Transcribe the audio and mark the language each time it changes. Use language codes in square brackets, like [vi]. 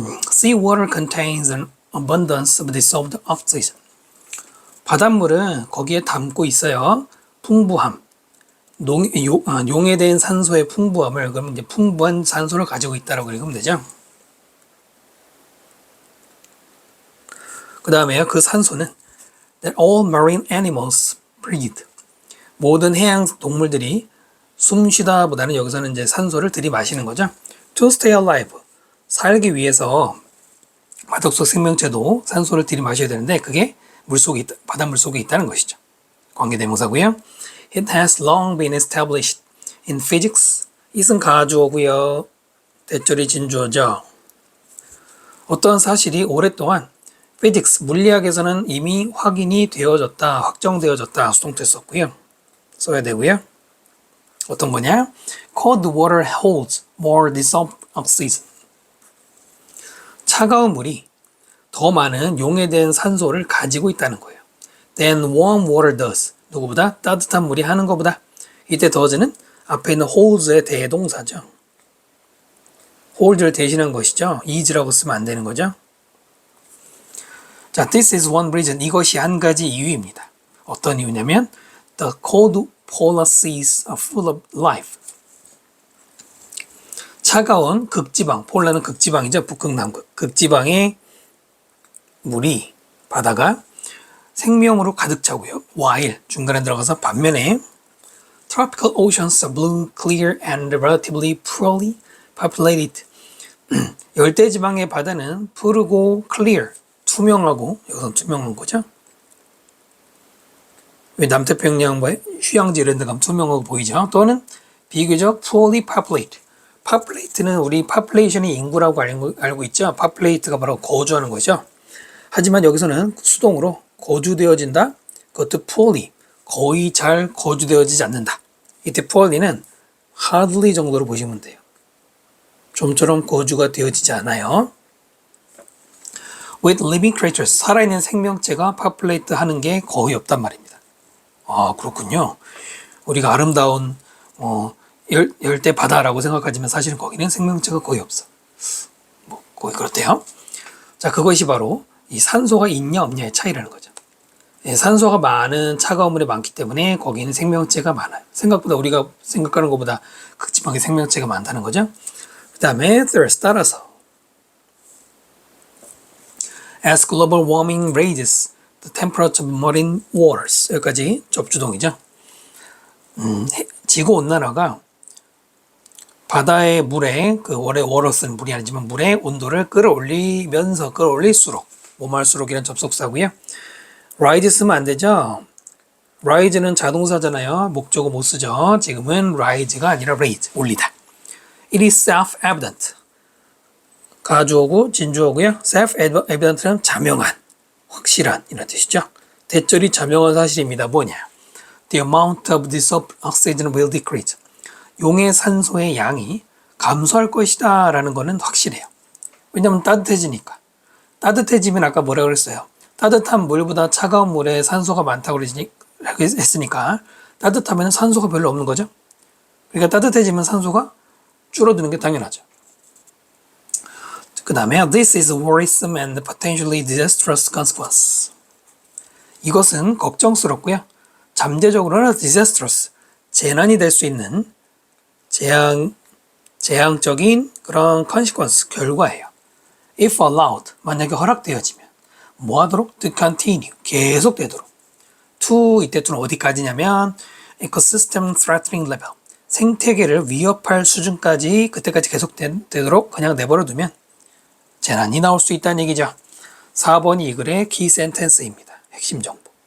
[en] Sea water contains an abundance of dissolved oxygen. [ko] 바닷물은 거기에 담고 있어요. 풍부함. 용해된 산소의 풍부함을, 그러면 이제 풍부한 산소를 가지고 있다라고 읽으면 되죠. 그 다음에요. 그 산소는 [en] that all marine animals breathe. [ko] 모든 해양 동물들이 숨 쉬다 보다는 여기서는 이제 산소를 들이마시는 거죠. [en] To stay alive. [ko] 살기 위해서 바닷속 생명체도 산소를 들이마셔야 되는데 그게 바닷물 속에 있다는 것이죠. 관계대명사고요. [en] It has long been established in physics. [ko] it은 가주어고요. 대절이 진주어죠. 어떤 사실이 오랫동안 physics, 물리학에서는 이미 확인이 되어졌다, 확정되어졌다 수동태 썼고요. 써야 되고요. 어떤 거냐? [en] Cold water holds more dissolved oxygen. [ko] 차가운 물이 더 많은 용해된 산소를 가지고 있다는 거예요. [en] Than warm water does. [ko] 누구보다? 따뜻한 물이 하는 것보다. 이때 does는 앞에 있는 holds의 대동사죠. hold를 대신한 것이죠. is라고 쓰면 안 되는 거죠. 자, [en] this is one reason. [ko] 이것이 한 가지 이유입니다. 어떤 이유냐면 [en] the cold polar seas are full of life. [ko] 차가운 극지방, 폴라는 극지방이죠. 북극남극. 극지방의 물이, 바다가 생명으로 가득 차고요. while, 중간에 들어가서 반면에 [en] Tropical oceans are blue, clear, and relatively poorly populated. [ko] 열대지방의 바다는 푸르고 clear, 투명하고, 여기서 투명한 거죠. 왜 남태평양과의 휴양지 이런 데 가면 투명하고 보이죠. 또는 비교적 poorly populated. populate는 우리 population이 인구라고 알고 있죠. populate가 바로 거주하는 거죠. 하지만 여기서는 수동으로 거주되어진다. 그것도 poorly, 거의 잘 거주되어지지 않는다. 이때 poorly는 hardly 정도로 보시면 돼요. 좀처럼 거주가 되어지지 않아요. [en] With living creatures, [ko] 살아있는 생명체가 populate 하는 게 거의 없단 말입니다. 아, 그렇군요. 우리가 아름다운 열대 바다라고 생각하지만 사실은 거기는 생명체가 거의 없어. 거의 그렇대요. 자, 그것이 바로 이 산소가 있냐 없냐의 차이라는 거죠. 예, 산소가 많은 차가운 물에 많기 때문에 거기는 생명체가 많아요. 생각보다 우리가 생각하는 것보다 극지방에 생명체가 많다는 거죠. 그 다음에 [en] thirst, [ko] 따라서 [en] As global warming raises the temperature of marine waters. [ko] 여기까지 접주동이죠. 지구 온난화가 바다의 물에 원래 워러스는 물이 아니지만 물의 온도를 끌어올릴수록 뭐할수록이라는 접속사고요. rise 쓰면 안 되죠. rise는 자동사잖아요. 목적어 못 쓰죠. 지금은 rise가 아니라 raise, 올리다. [en] It is self-evident. [ko] 가주어고 진주어고요. self-evident는 자명한, 확실한 이런 뜻이죠. 대절이 자명한 사실입니다. 뭐냐? [en] The amount of this oxygen will decrease. [ko] 용의 산소의 양이 감소할 것이다 라는 거는 확실해요. 왜냐하면 따뜻해지니까. 따뜻해지면 아까 뭐라 그랬어요? 따뜻한 물보다 차가운 물에 산소가 많다고 했으니까 따뜻하면 산소가 별로 없는 거죠. 그러니까 따뜻해지면 산소가 줄어드는 게 당연하죠. 그 다음에 [en] This is worrisome and potentially disastrous consequence. [ko] 이것은 걱정스럽고요. 잠재적으로는 disastrous, 재난이 될 수 있는 재앙적인 그런 consequence, 결과예요. [en] If allowed, [ko] 만약에 허락되어지면 뭐 하도록? [en] To continue, [ko] 계속되도록. to, 이때 to는 어디까지냐면 [en] ecosystem threatening level, [ko] 생태계를 위협할 수준까지 그때까지 계속되도록 그냥 내버려두면 재난이 나올 수 있다는 얘기죠. 4번이 이 글의 키 센텐스입니다. 핵심 정보.